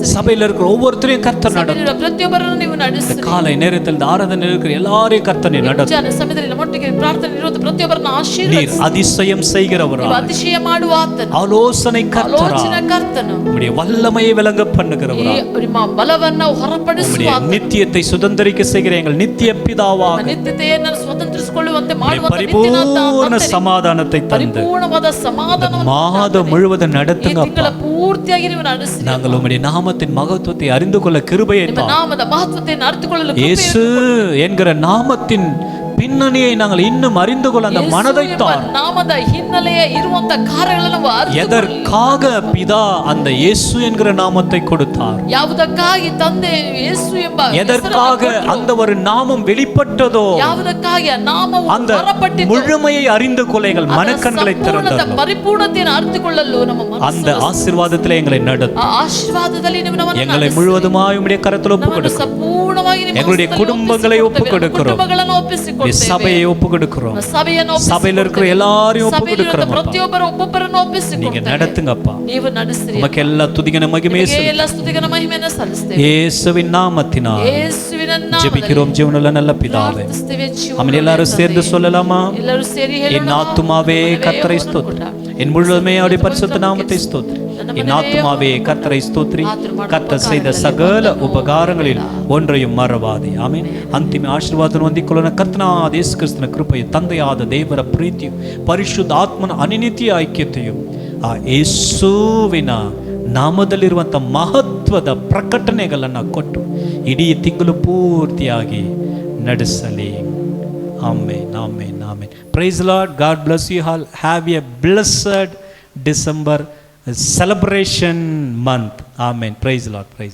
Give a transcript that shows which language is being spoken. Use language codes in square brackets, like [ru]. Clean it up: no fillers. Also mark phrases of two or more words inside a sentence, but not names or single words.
[ta] சபையில இருக்கிற ஒவ்வொருத்தரையும் கர்த்தர் நடத்தும். [kn] ಪ್ರತಿಯೊಬ್ಬರನ್ನು ನೀವು ನಡೆಸಿ [ta] காலை நேரத்தில் இந்த ஆராதனையில் இருக்கிற எல்லாரையும் கர்த்தர் நடத்தும். [kn] ಮುಂಜಾನೆ ಸಮಯದಲ್ಲಿ ನಮ್ಮೊಟ್ಟಿಗೆ ಪ್ರಾರ್ಥನೆ ಇರುವುದು ಪ್ರತಿಯೊಬ್ಬರನ್ನು [ta] நீர் [kn] ಆಶೀರ್ವದಿಸಿ [ta] அதிசயம் செய்கிறவரா, [kn] ನೀವು ಅತಿಶಯ ಮಾಡುವ ಆತನು, [ta] ஆலோசனை கர்த்தரா, [kn] ಆಲೋಚನಾ ಕರ್ತನು, [ta] உம்முடைய வல்லமையை விளங்க பண்ணுகிறவரா, [kn] ನಿಮ್ಮ ಬಲವನ್ನು ಹೊರಪಡಿಸುವ [ta] உம்முடைய [kn] ಆತನು, [ta] நித்தியத்தை சுதந்தரிக்க செய்கிற எங்கள் நித்திய பிதாவாக [kn] ನಿತ್ಯತೆಯನ್ನು ಸ್ವತಂತ್ರಿಸಿಕೊಳ್ಳುವಂತೆ [ta] உம்முடைய [kn] ಮಾಡುವಂತ [ta] பரிபூர்ண சமாதானத்தை தந்து [kn] ಪರಿಪೂರ್ಣವಾದ ಸಮಾಧಾನವನ್ನು [ta] மாதம் முழுவதும் [kn] ಈ [ta] நடத்துங்க [kn] ತಿಂಗಳ [ta] அப்பா. [kn] ಪೂರ್ತಿಯಾಗಿ ನೀವು ನಡೆಸಿ [ta] நாங்கள் உம்முடைய நாமத்தின் மகத்துவத்தை அறிந்து கொள்ள கிருபையை [kn] ನಿಮ್ಮ [ta] தாரும். [kn] ನಾಮದ ಮಹತ್ವತೆಯನ್ನು ಅರಿತುಕೊಳ್ಳಲು [ta] இயேசு என்கிற நாமத்தின் பின்னணியை நாங்கள் இன்னும் அறிந்து கொள்ள அந்த மனதை தார். [kn] ನಾಮದ ಹಿನ್ನೆಲೆಯ ಇರುವಂತ ಕಾರ್ಯಗಳನ್ನು ನಾವು ಅರಿತು [ta] எதற்காக பிதா அந்த இயேசு என்கிற நாமத்தை கொடுத்தார், [kn] ಯಾವುದಕ್ಕಾಗಿ ತಂದೆ ಯೇಸು ಎಂಬ [ta] எதற்காக அந்த ஒரு நாமம் வெளிப்பட்டதோ [kn] ಯಾವುದಕ್ಕಾಗಿ ಆ ನಾಮವು [ta] அந்த [kn] ಹೊರಪಟ್ಟಿತು [ta] முழுமையை அறிந்து கொள்ள எங்கள் மனக்கண்களை திறந்தார். [kn] ಪರಿಪೂರ್ಣತೆಯನ್ನು ಅರಿತುಕೊಳ್ಳಲು ನಮ್ಮ [ta] அந்த ஆசீர்வாதத்திலே எங்களை நடத்தும். [kn] ಆ ಆಶೀರ್ವಾದದಲ್ಲಿ ನೀವು ನಮ್ಮನ್ನು [ta] எங்களை முழுவதுமாய் உம்முடைய கரத்தில் ஒப்புக் [kn] ನಮ್ಮನ್ನು [ta] கொடுக்கிறோம். [kn] ಸಂಪೂರ್ಣವಾಗಿ ನಿಮ್ಮ [ta] எங்களுடைய [kn] ಹಸ್ತದಲ್ಲಿ [ta] குடும்பங்களை ஒப்புக் கொடுக்கிறோம். [kn] ಕುಟುಂಬಗಳನ್ನು ಒಪ್ಪಿಸಿಕೊಡ್ತೇವೆ. [ta] சபையை ஒப்புக் கொடுக்கிறோம். [kn] ಸಭೆಯನ್ನು [ta] சபையில இருக்கிற எல்லாரையும் ஒப்புக் [kn] ಸಭೆಯಲ್ಲಿರುವ [ta] கொடுக்கிறோம். [kn] ಪ್ರತಿಯೊಬ್ಬರು ಒಬ್ಬೊಬ್ಬರನ್ನು [ta] நீங்க [kn] ಒಪ್ಪಿಸಿಕೊಡ್ತೇವೆ. [ta] நடத்துங்கப்பா. [kn] ನೀವು ನಡೆಸಿರಿ. [ta] உமக்கு எல்லா துதிகன மகிமையை [kn] ನಿಮಗೆ ಎಲ್ಲ ಸ್ತುತಿಗನ ಮಹಿಮೆಯನ್ನು ಸಲ್ಲಿಸ್ತೇವೆ. [ta] இயேசுவின் நாமத்தினால் [kn] ಯೇಸುವಿನ ನಾಮದಲ್ಲಿ [ta] ஜெபிக்கிறோம் ஜீவனுள்ள நல்ல பிதாவே. [kn] ಪ್ರಾರ್ಥಿಸುತ್ತೇವೆ. ಜೀವನ [ta] ஆமென். எல்லாரும் சேர்ந்து சொல்லலாமா? [kn] ಎಲ್ಲರೂ ಸೇರಿ [ta] என் [kn] ಹೇಳೋಣ. [ta] ஆத்துமாவே கர்த்தரை ஸ்தோத்திரி, என் முழுவதுமே அவருடைய பரிசுத்த நாமத்தை ஸ்தோத்திரி. என் ஆத்துமாவே கர்த்தரை ஸ்தோத்திரி, கர்த்தர் செய்த சகல உபகாரங்களில் ஒன்றையும் ಮರವಾದೆ. [kn] ಆಮೆನ್. ಅಂತಿಮ ಆಶೀರ್ವಾದವನ್ನು ಹೊಂದಿಕೊಳ್ಳೋಣ. ಕರ್ತನಾದ ಯೇಸು ಕ್ರಿಸ್ತನ ಕೃಪೆಯು, ತಂದೆಯಾದ ದೇವರ ಪ್ರೀತಿಯು, ಪರಿಶುದ್ಧ ಆತ್ಮನ ಅನಿತ್ಯ ಐಕ್ಯತೆಯು, ಆ ಯೇಸುವಿನ ನಾಮದಲ್ಲಿರುವಂಥ ಮಹತ್ವದ ಪ್ರಕಟಣೆಗಳನ್ನು ಕೊಟ್ಟು ಇಡೀ ತಿಂಗಳು ಪೂರ್ತಿಯಾಗಿ ನಡೆಸಲಿ. [en] ಆಮೆನ್, ಆಮೆನ್, ಆಮೆನ್. Praise Lord. God bless you all. Have a blessed December celebration month. Amen. Praise the Lord. Praise.